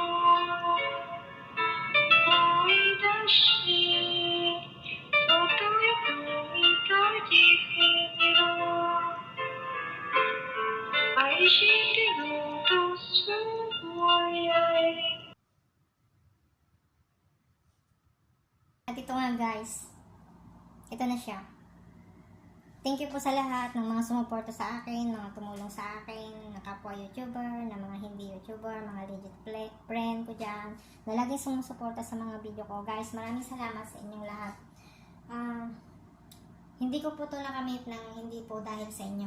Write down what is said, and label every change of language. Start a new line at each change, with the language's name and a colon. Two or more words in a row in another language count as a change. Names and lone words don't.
Japanese: 思い出しそっと瞳閉じてみろ愛してるとつぶやい
Filipino: At ito nga guys, ito na siya. Thank you po sa lahat ng mga sumuporta sa akin, mga tumulong sa akin, na kapwa YouTuber, na mga hindi YouTuber, mga legit friend ko dyan, na laging sumusuporta sa mga video ko. Guys, maraming salamat sa inyong lahat. Hindi ko po ito nakamit ng hindi po dahil sa inyo.